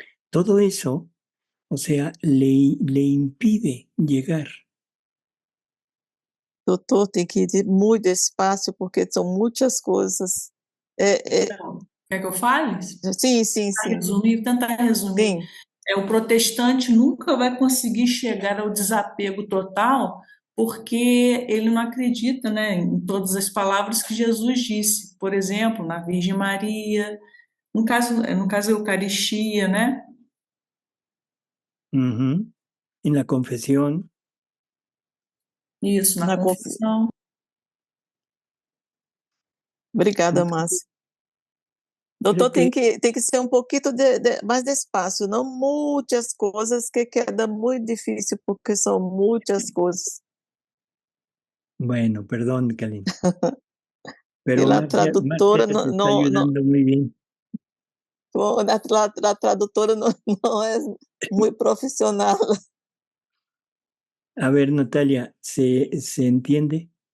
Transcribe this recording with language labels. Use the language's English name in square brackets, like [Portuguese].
[Spanish] Todo eso, o sea, le impide llegar. [Portuguese] Doutor, tem que ir muito despacio porque são muitas coisas. Então, quer que eu fale? Sim. Tentar resumir. Sim. O protestante nunca vai conseguir chegar ao desapego total porque ele não acredita, né, em todas as palavras que Jesus disse. Por exemplo, na Virgem Maria, no caso da Eucaristia, né? [Spanish] Uhum. En la confesión. [Portuguese] Isso, na confissão. Obrigada, Márcia. Doutor, tem que ser um pouquinho mais despacio, não muitas coisas que queda muito difícil, porque são muitas coisas. [Spanish] Bueno, perdón, Kalin. Pero [Portuguese] E a Marcia tradutora [Spanish] te está ayudando muy bien. [Portuguese] A tradutora não é muito profissional. [Spanish] A ver, Natalia, ¿se entiende?